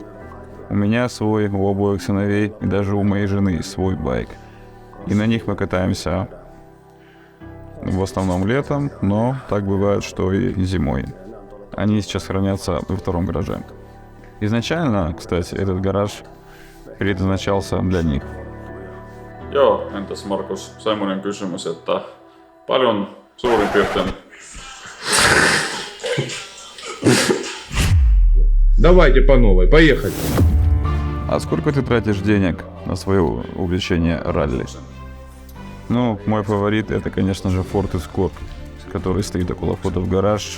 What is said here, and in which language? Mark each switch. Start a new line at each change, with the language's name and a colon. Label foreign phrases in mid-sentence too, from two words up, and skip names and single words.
Russian: У меня свой, у обоих сыновей, и даже у моей жены свой байк. И на них мы катаемся в основном летом, но так бывает, что и зимой. Они сейчас хранятся во втором гараже. Изначально, кстати, этот гараж предназначался для них.
Finnish: Joo, entäs Markus, semmoinen kysymys, että paljon suurin piirtein...
Russian: Давайте по новой, поехали. А сколько ты тратишь денег на свое увлечение ралли? Ну, мой фаворит это, конечно же, Ford Escort, который стоит около входа в гараж.